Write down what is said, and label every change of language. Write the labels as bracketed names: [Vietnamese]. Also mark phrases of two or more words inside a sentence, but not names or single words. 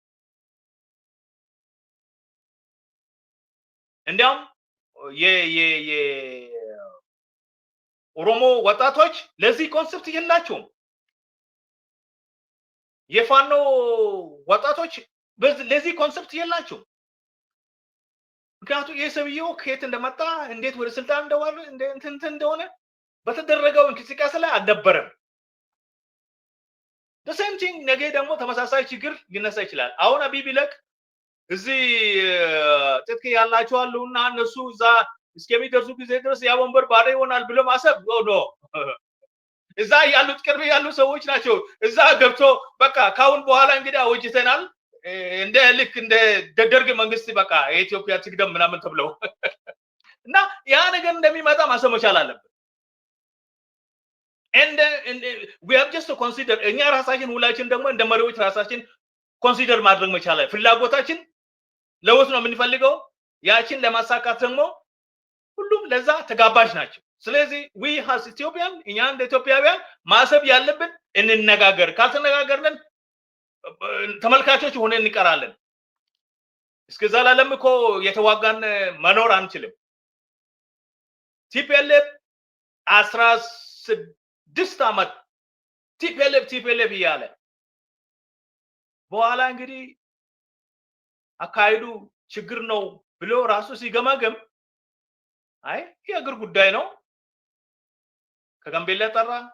[Amharic] እንዲያውም ኦሮሞ ወጣቶች ለዚህ ኮንሰፕት የላቸውም የፋኖ ወጣቶች ለዚህ ኮንሰፕት የላቸውም ምክንያቱም የሰውየው ከየት እንደመጣ እንዴት ወደ ስልጣን እንደሆነ በተደረገው እንቅስቃሴ ላይ አልነበረም [English] the same thing [Amharic] ነገ ደግሞ ተመሳሳይ ችግር ሊነሳ ይችላል አሁን አብይ ቢለቅ እዚህ ጥጥቅ ያላቸው አሉና እነሱ እዛ እስከሚደርሱ ጊዜ ድረስ ያ ወንበር ባዶ ይሆናል ብሎ ማሰብ ነው እዛ ያሉት ቅርብ ያሉ ሰዎች ናቸው እዛ ገብቶ በቃ ካሁን በኋላ እንግዲህ አወጅተናል እንደ ልክ እንደ ደደርግ መንግስት በቃ የኢትዮጵያ ትግደም ምናምን ተብለው እና ያ ነገር እንደሚመጣ ማሰብ መቻል አለበት [English] and we have just to consider [Amharic] እኛ ራሳችን ሁላችን ደግሞ እንደ መሪዎች ራሳችን ኮንሲደር ማድረግ መቻል ፍላጎታችን ለውጥ ነው የምንፈልገው ያችን ለማሳካት ደግሞ ሁሉም ለዛ ተጋባዥ ናቸው ስለዚህ [English] we as Ethiopian [Amharic] እኛ እንደ ኢትዮጵያውያን ማሰብ ያለብን እንነጋገር ካልተነጋገርን ተመልካቾች ሆነን እንቀራለን እስከ ዘላለም እኮ የተዋጋን መኖር አንችልም TPLF 16 ዓመት TPLF ይያለ በኋላ እንግዲህ አካይዱ ችግር ነው ብሎ ራሱ ሲገማገም አይ የአገር ጉዳይ ነው ከጋምቤላ ጠራ